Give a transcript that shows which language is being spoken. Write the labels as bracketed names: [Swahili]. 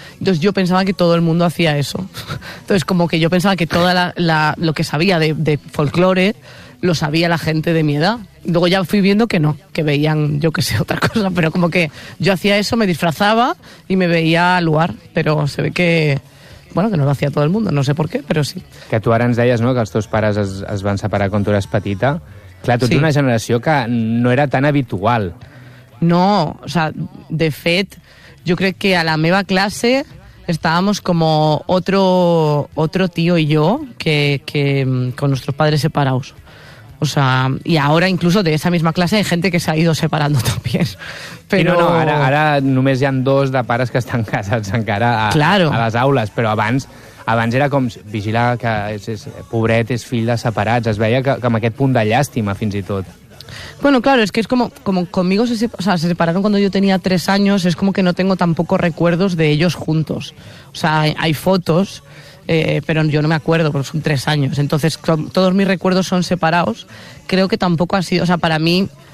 [Spanish] Entonces yo pensaba que todo el mundo hacía eso. Entonces como que yo pensaba que toda lo que sabía de folclore lo sabía la gente de mi edad. Luego ya fui viendo que no, que veían yo que sé otra cosa, pero como que yo hacía eso, me disfrazaba y me veía al lugar, pero se ve que bueno, que no lo hacía todo el mundo, no sé por qué, pero sí. [Catalan] Que tu ara ens deies, no?, que els teus pares es van separar quan tu eres petita. Clar, tu ets [Spanish] sí. [Catalan] Una generació que no era tan habitual. [Spanish] No, o sea, [Catalan] de fet, [Spanish] yo creo que [Catalan] a la meva [Spanish] clase estábamos como otro tío y yo que con nuestros padres separados. O sea, y ahora incluso de esa misma clase hay gente que se ha ido separando también. Pero [Catalan] no, ara només hi han dos de pares que estan casats encara [Spanish] claro. [Catalan] A les aules, però abans era com vigilar que és pobret, és fill de separats, es veia que amb aquest punt de llàstima fins i tot. [Spanish] Bueno, claro, es que es como conmigo se separaron cuando yo tenía 3 años, es como que no tengo tampoco recuerdos de ellos juntos. O sea, hay fotos, pero yo no me acuerdo, porque son 3 años. Entonces, todos mis recuerdos son separados. Creo que tampoco ha sido, o sea, para mí...